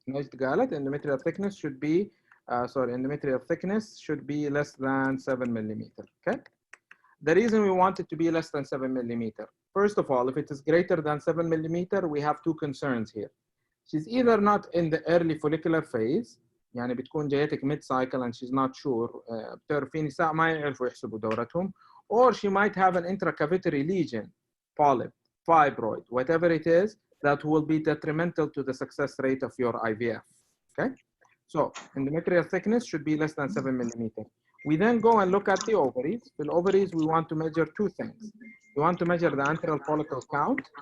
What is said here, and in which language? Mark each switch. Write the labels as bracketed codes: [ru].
[en] Najd قالت endometrial thickness should be endometrial thickness should be less than 7 millimeter. Okay. The reason we want it to be less than 7 millimeter. First of all, if it is greater than 7 millimeter, we have 2 concerns here. She's either not in the early follicular phase, يعني بتكون جايتك mid cycle and she's not sure. [ar] بتعرفي نساء ما يعرفوا يحسبوا دورتهم. [en] Or she might have an intracavitary lesion, polyp, fibroid, whatever it is, that will be detrimental to the success rate of your IVF. Okay. So endometrial thickness should be less than 7 millimeter. We then go and look at the ovaries. For the ovaries, we want to measure 2 things. We want to measure the antral follicle count.